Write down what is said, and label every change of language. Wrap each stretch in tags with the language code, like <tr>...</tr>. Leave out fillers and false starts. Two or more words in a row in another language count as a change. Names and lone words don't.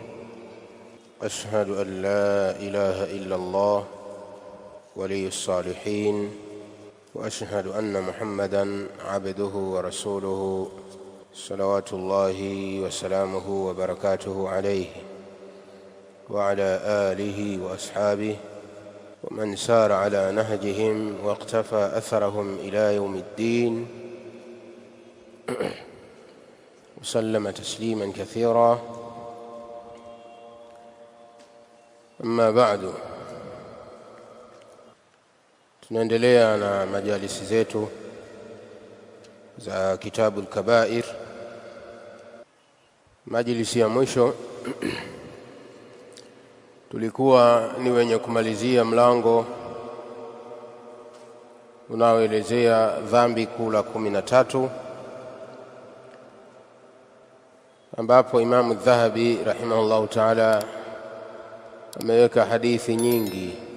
<ar>أشهد أن لا إله إلا الله ولي الصالحين، وأشهد أن محمدًا عبده ورسوله صلوات الله وسلامه وبركاته عليه وعلى آله وأصحابه ومن سار على نهجهم واقتفى أثرهم إلى يوم الدين، وسلم تسليما كثيرا. أما بعد،</ar> <sw>tunaendelea na majalisi zetu za kitabu al-Kabair. Majlisi ya mwisho tulikuwa ni wenye kumalizia mlango unaoelezea dhambi kuu la 13, ambapo Imamu Dhahabi</sw> <ar>رحمه الله تعالى</ar> <sw>ameweka hadithi nyingi</sw>